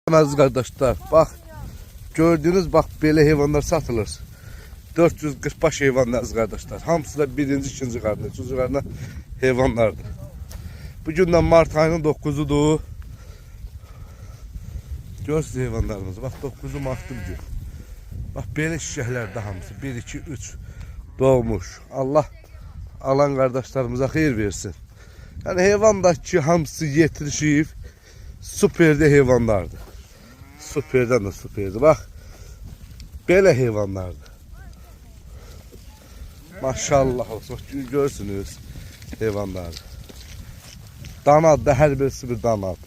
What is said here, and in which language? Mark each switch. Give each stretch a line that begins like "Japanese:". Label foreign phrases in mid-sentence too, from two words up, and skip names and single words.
Turkish: Aziz kardeşler, bak gördüğünüz bak böyle heyvanlar satılır.
Azerbaijani: 440 baş heyvan
Turkish: aziz kardeşler.
Azerbaijani: Hamısı da birinci, ikinci qarnı, üçüncü qarnı heyvanlardır. Bugündən Mart ayının 9'udur. Görürsünüz heyvanlarımızı.
Turkish: Bak 9 Mart'ı bugün. Bak böyle
Azerbaijani: şişələrdə hamısı 1, 2, 3 doğmuş.
Turkish: Allah alan kardeşlerimize xeyir versin.
Azerbaijani: Yani heyvandaki hamısı yetişib süperdə heyvanlardır. Süperdən də süperdir. Bak belə heyvanlardır. Maşallah olsun. Görürsünüz heyvanları. Danadır, hər birisi bir danadır.